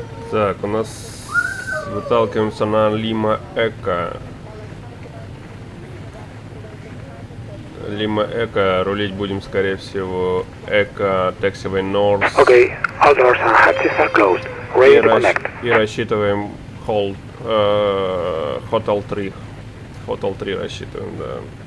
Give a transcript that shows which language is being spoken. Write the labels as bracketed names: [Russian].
[Russian] Так, у нас выталкиваемся на Лима Эко. Лима Эко, рулить будем, скорее всего, Эко, Taxiway North. [English] Okay, all doors and hatches are closed. Ready to connect. [Russian] И рассчитываем Hotel 3. Hotel 3 рассчитываем, да.